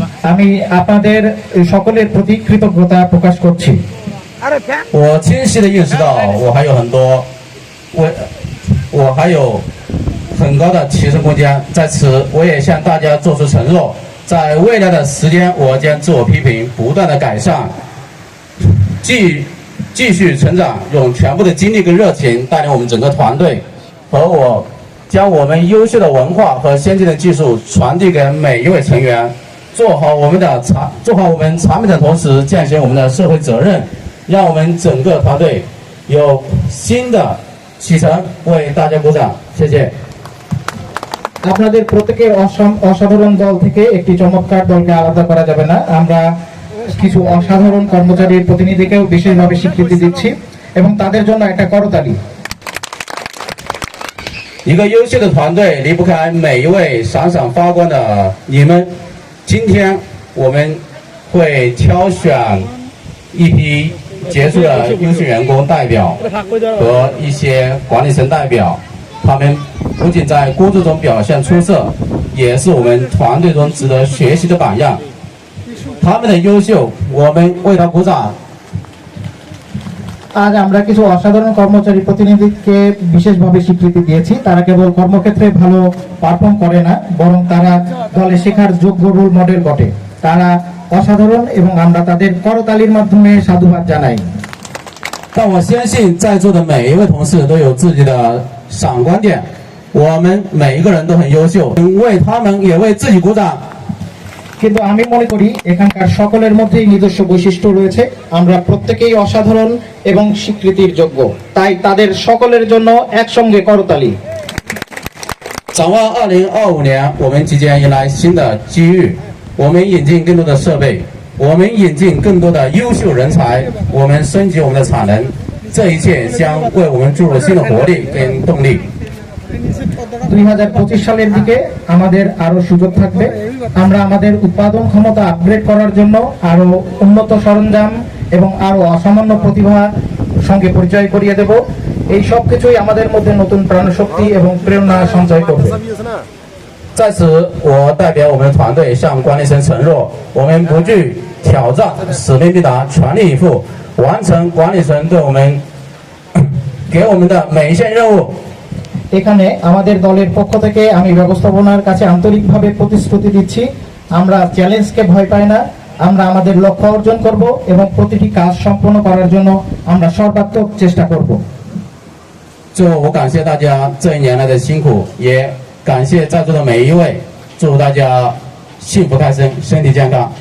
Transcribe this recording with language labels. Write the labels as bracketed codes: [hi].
[bn] আমি আপনাদের সকলের প্রতি কৃতজ্ঞতা প্রকাশ করছি। [zh] 我清晰的意识到我还有很多我还有很高的提升空间，在此我也向大家做出承诺，在未来的时间我将自我批评，不断的改善，继续成长，用全部的精力跟热情带领我们整个团队，和我将我们优秀的文化和先进的技术传递给每一位成员，做好我们产品的同时，践行我们的社会责任，让我们整个团队有新的启程，为大家鼓掌，谢谢。 [bn] আপনাদের প্রত্যেকের অসাধারণ দল থেকে একটি চমৎকার দলকে আলাদা করা যাবে না। আমরা কিছু অসাধারণ কর্মচারীর প্রতিনিধিকেও বিশেষভাবে স্বীকৃতি দিচ্ছি এবং তাদের জন্য একটা করতালি। [zh] 一个优秀的团队离不开每一位闪闪发光的你们。今天我们会挑选一批杰出的优秀员工代表和一些管理层代表，他们不仅在工作中表现出色，也是我们团队中值得学习的榜样。他们的优秀，我们为他鼓掌。 [bn] আজ আমরা কিছু অসাধারণ কর্মচারী প্রতিনিধিকে বিশেষভাবে স্বীকৃতি দিয়েছি। তারা কেবল কর্মক্ষেত্রে ভালো পারফর্ম করে না, বরং তারা দলে শেখার যোগ্য রোল মডেল বটে। তারা অসাধারণ এবং আমরা তাদের করতালির মাধ্যমে সাধুবাদ জানাই। [zh] 但我相信在座的每一位同事都有自己的闪光点，我们每一个人都很优秀，为他们也为自己鼓掌。 [bn] কিন্তু আমি মনে করি এখানকার সকলের মধ্যেই নিজস্ব বৈশিষ্ট্য রয়েছে। আমরা প্রত্যেকেই অসাধারণ এবং স্বীকৃতির যোগ্য, তাই তাদের সকলের জন্য একসঙ্গে করতালি। [zh] 展望2025年，我们即将迎来新的机遇，我们引进更多的设备，我们引进更多的优秀人才，我们升级我们的产能，这一切将为我们注入新的活力跟动力。 [bn] 2025 সালের দিকে আমাদের আরো সুযোগ থাকবে। আমরা আমাদের উৎপাদন ক্ষমতা আপগ্রেড করার জন্য আরো উন্নত সরঞ্জাম এবং আরো অসামান্য প্রতিভা সঙ্গে পরিচয় করিয়ে দেব। এই সব কিছুই আমাদের মধ্যে নতুন প্রাণশক্তি এবং প্রেরণা সঞ্চয় করবে। [zh] 在此，我代表我们团队向管理层承诺，我们不惧挑战，使命必达，全力以赴，完成管理层对我们给我们的每一项任务。 [bn] এখানে আমাদের দলের পক্ষ থেকে আমি ব্যবস্থাপনার কাছে আন্তরিকভাবে প্রতিশ্রুতি দিচ্ছি, আমরা চ্যালেঞ্জকে ভয় পাই না। আমরা আমাদের লক্ষ্য অর্জন করব এবং প্রতিটি কাজ সম্পন্ন করার জন্য আমরা সর্বাত্মক চেষ্টা করব। [zh] 最后，我感谢大家这一年来的辛苦，也感谢在座的每一位，祝大家幸福开心，身体健康。